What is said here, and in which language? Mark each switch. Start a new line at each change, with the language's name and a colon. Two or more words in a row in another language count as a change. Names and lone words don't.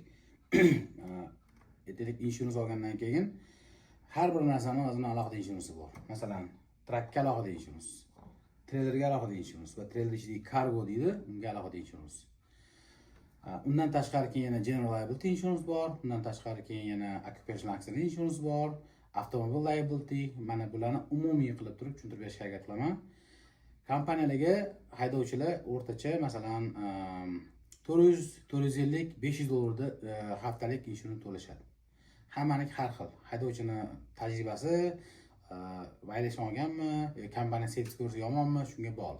Uzbek: Aytaylik, insurans olgandan keyin har bir narsaning o'zining alohida insuransi bor. Masalan, trakka alohida insurans, treylerga alohida insurans va treyler ichidagi cargo deydi, unga alohida insurans. Undan tashqari keyin yana
English: general liability insurance
Uzbek: bor, undan tashqari keyin yana
English: occupational accident insurance
Uzbek: bor, avtomobil liability. Mana bularni umumiy qilib turib tushuntirib berishga harakat qilaman. Kompaniyalarga haydovchilar o'rtacha masalan 400-450 $500 haftalik insurans to'lashadi. Hammaniki har xil. Haydovchini tajribasi, vaylashma olganmi, kompaniya sertifikati yomonmi, shunga bog'liq.